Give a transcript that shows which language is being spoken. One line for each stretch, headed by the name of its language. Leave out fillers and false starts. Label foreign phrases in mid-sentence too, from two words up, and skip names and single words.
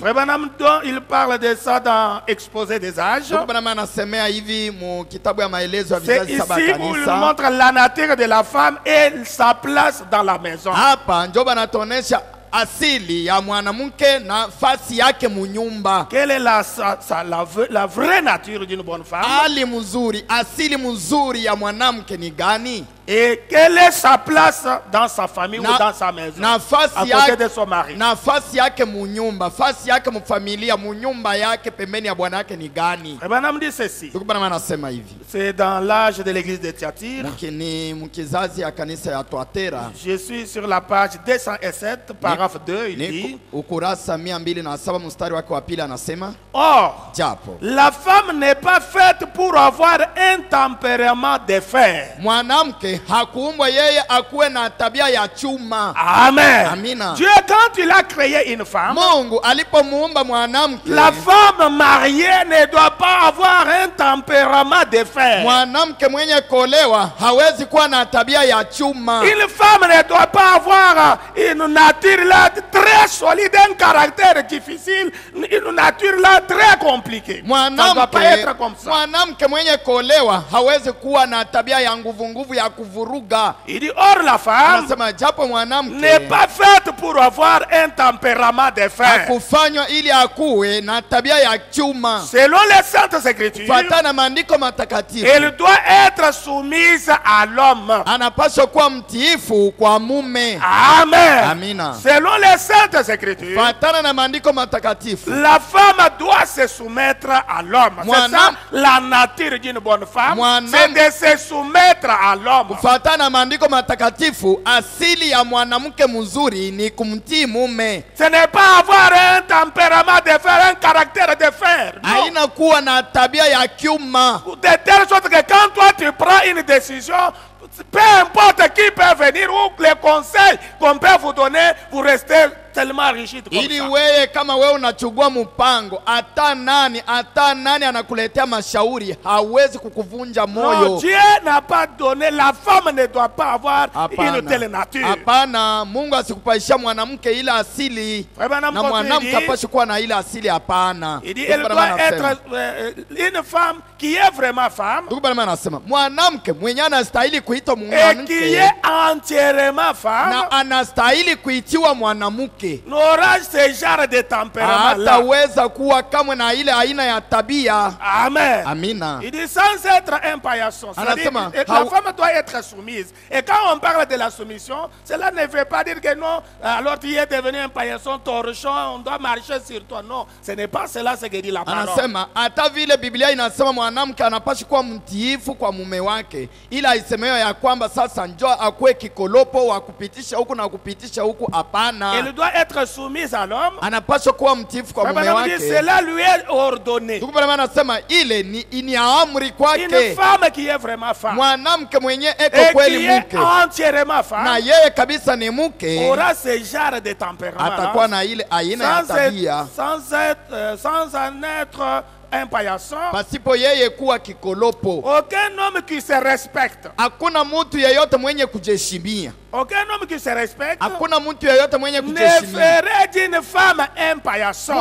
French: Il parle de ça dans Exposé des âges.
Swahili: Anasemea hivi mu kitabu ya maelezo ya vizazi saba kanisa.
French: Ici où il montre la nature de la femme et sa place dans la maison.
Swahili: Hapa njoba anatuonesha asili ya mwanamke na nafasi yake munyumba.
French: Quelle est la vraie nature d'une bonne femme?
Swahili: Ali mzuri, asili mzuri ya mwanamke ni gani?
French: Et quelle est sa place dans sa famille ou dans sa maison, à côté de son mari?
Swahili: Nafasi yake munyumba, nafasi yake mfamilia, munyumba yake pembeni ya bwana yake ni gani?
French: Branham dit ceci.
Swahili: Anasema hivi.
French: C'est dans l'âge de l'église de Thyatire.
Swahili: Ni mkizazi ya kanisa ya Thyatira.
French: Je suis sur la page 207, paragraphe 2, il dit.
Swahili: Ukurasa 207 mstari wake wa pili anasema.
French: Or, la femme n'est pas faite pour avoir un tempérament de fer.
Swahili: Mwanamke hakuumbwa yeye akuwe na tabia ya chuma.
French: Amen.
Swahili: Amina.
French: Dieu quand il a créé une femme,
Swahili: Mungu alipomuumba mwanamke,
French: la femme mariée ne doit pas avoir un tempérament de fer.
Swahili: Mwanamke mwenye kuolewa hawezi kuwa na tabia ya chuma.
French: Une femme ne doit pas avoir une nature là très solide, un caractère difficile, une nature là très compliquée. Ça ne doit pas être comme ça.
Swahili: Mwanamke mwenye kuolewa hawezi kuwa na tabia ya nguvu ya kuvuruga.
French: Il dit or la femme n'est pas faite pour avoir un tempérament de fer.
Swahili: Hakufanywa ili akuwe na tabia ya chuma.
French: Selon les saintes écritures,
Swahili: kufuatana maandiko matakatifu,
French: elle doit être soumise à l'homme.
Swahili: Anapaswa kuwa mtiifu kwa mume.
French: Amen.
Swahili: Amina.
French: Selon les saintes écritures,
Swahili: kufuatana na maandiko matakatifu,
French: la femme doit se soumettre à l'homme. C'est ça la nature d'une bonne femme, c'est de se soumettre à l'homme.
Swahili: Kufuatana na maandiko matakatifu, asili ya mwanamke mzuri ni kumtii mume.
French: Ce n'est pas avoir un tempérament de fer, un caractère de fer.
Swahili: Haina kuwa na tabia ya kiuma.
French: De telle sorte que quand toi tu prends une décision, peu importe qui peut venir ou les conseils qu'on peut vous donner, vous restez tellement rigide comme
Swahili: ili
French: ça.
Swahili: wewe kama wewe unachugua mpango, hata nani anakuletea mashauri hawezi kukuvunja moyo.
French: Non, Dieu n'a pas donné, la femme ne doit pas avoir une telle nature.
Swahili: Hapana, Mungu asikupaisha mwanamke ile asili na mwanamke apashi kuwa na ile asili, hapana.
French: Il dit elle doit être une femme qui est vraiment femme.
Swahili: Ndugu bwana anasema mwanamke mwenye anastahili kuitwa
French: Et qui
Swahili: mwanamke
French: est entièrement femme.
Swahili: na anastahili kuitiwa mwanamke.
French: N'aura ce genre de tempérament là.
Swahili: Hataweza kuwa kamwe na ile aina ya tabia.
French: Amen.
Swahili: Amina.
French: Il dit sans être un paillasson. C'est-à-dire que la femme doit être soumise. Et quand on parle de la soumission, cela ne veut pas dire que non, alors tu es devenu un paillasson, torchon, on doit marcher sur toi. Non, ce n'est pas cela ce que dit la parole.
Swahili: Anasema hata vile Biblia inasema mwanamke anapashi kuwa mtiifu kwa mume wake, ila isemeyo ya kwamba sasa njoo akue kikolopo wa kupitisha huku na kupitisha huku, hapana.
French: Elle doit être soumise à l'homme.
Swahili: Anapaswa kuwa mtiifu kwa mume wake.
French: Cela lui est ordonné.
Swahili: Ndugu bwana anasema ile ni amri kwake.
French: Une femme qui est vraiment femme.
Swahili: Mwanamke mwenye eko kweli mke.
French: Entièrement femme.
Swahili: Na yeye kabisa ni mke.
French: Aura ce genre de tempérament.
Swahili: Atakuwa na ile aina ya tabia.
French: Sans en être un paillasson.
Swahili: Pasipo yeye kuwa kikolopo.
French: Aucun homme qui se respecte.
Swahili: Hakuna mtu yeyote mwenye kujiheshimia.
French: Aucun homme qui se respecte.
Swahili: Hakuna mtu yeyote mwenye
French: ne
Swahili: kujiheshimia.
French: ferait d'une femme un paillasson.